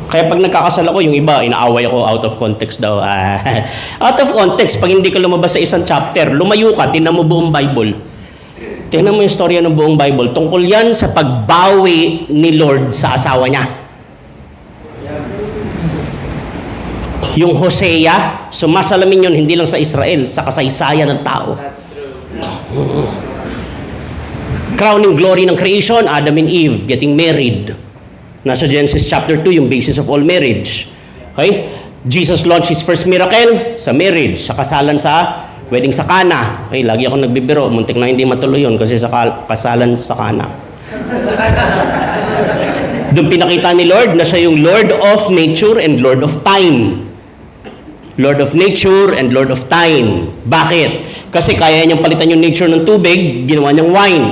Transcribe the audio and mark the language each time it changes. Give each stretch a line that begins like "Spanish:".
Filipino: Kaya pag nagkakasal ako, yung iba, inaaway ako
English: out of context
Filipino: daw.
English: Out of context,
Filipino: pag hindi ka lumabas sa isang chapter, lumayo ka, tingnan mo buong Bible. Tingnan mo yung storya ng buong Bible. Tungkol yan sa pagbawi ni Lord sa asawa niya. Yung Hosea, sumasalamin yun hindi lang sa Israel, sa kasaysayan ng tao.
English: Crowning glory ng creation, Adam and Eve getting married.
Filipino: Nasa Genesis chapter 2, yung
English: basis of all marriage.
Filipino: Okay?
English: Jesus launched His first miracle sa marriage,
Filipino: sa kasalan
English: sa wedding sa Cana.
Filipino: Okay, lagi ako nagbibiro, muntik na hindi matuloy yun kasi sa kasalan sa Cana. Doon pinakita ni Lord na siya yung
English: Lord of nature and Lord of time. Lord of nature and Lord of time.
Filipino: Bakit? Kasi kaya niyang palitan yung nature ng tubig, ginawa niyang wine.